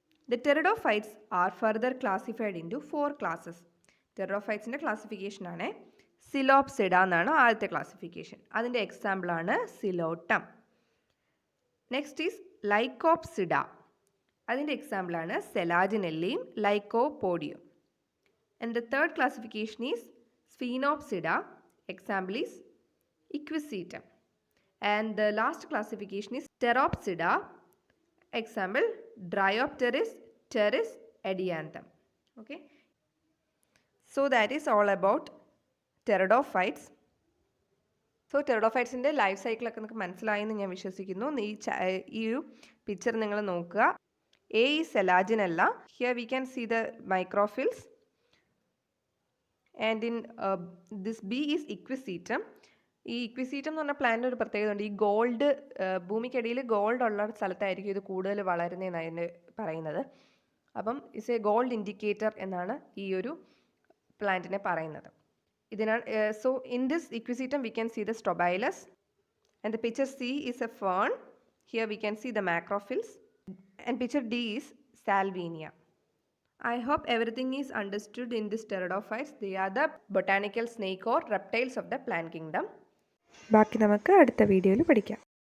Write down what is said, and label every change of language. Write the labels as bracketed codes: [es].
[en] The Terridophytes are further classified into 4 classes. [ml] Terridophytes-ന്റെ classification ആണ് സിലോപ്സിഡ എന്നാണ് ആദ്യത്തെ ക്ലാസിഫിക്കേഷൻ. അതിൻ്റെ എക്സാമ്പിൾ ആണ് സിലോട്ടം. [en] Next is Lycopsida. [ml] അതിൻ്റെ എക്സാമ്പിൾ ആണ് സെലാജിനെല്ലയും lycopodium. [en] And the third classification is Sphenopsida. Example is Equisetum. And the last classification is Pteropsida. Example Dryopteris, Pteris, Adianthum. Okay. So that is all about Pterodophytes. [ml] So ടെറിഡോഫൈറ്റ്സിൻ്റെ life സൈക്കിളൊക്കെ നിങ്ങൾക്ക് മനസ്സിലായെന്ന് ഞാൻ വിശ്വസിക്കുന്നു. ഈ ഒരു picture നിങ്ങൾ നോക്കുക. A ഈ സെലാജിനല്ല. [en] Here we can see the microphylls. And in this B is Equisetum. [ml] ഈ ഇക്വിസീറ്റം എന്ന് പറഞ്ഞ പ്ലാന്റിന് ഒരു പ്രത്യേകത ഉണ്ട്. ഈ ഗോൾഡ്, ഭൂമിക്കടിയിൽ ഗോൾഡ് ഉള്ള സ്ഥലത്തായിരിക്കും ഇത് കൂടുതൽ വളരുന്നതെന്നാണ് അതിന് പറയുന്നത്. അപ്പം [en] it's a gold indicator [ml] എന്നാണ് ഈ ഒരു പ്ലാന്റിനെ പറയുന്നത്. ഇതിനാണ് [en] So in this Equisetum we can see the strobilus and the picture C is a fern. Here we can see the macrophylls and picture D is Salvinia. I hope everything is understood in this Pterodophytes. They are the botanical snake or reptiles of the plant kingdom. [ml] ബാക്കി നമുക്ക് അടുത്ത വീഡിയോയിൽ പഠിക്കാം.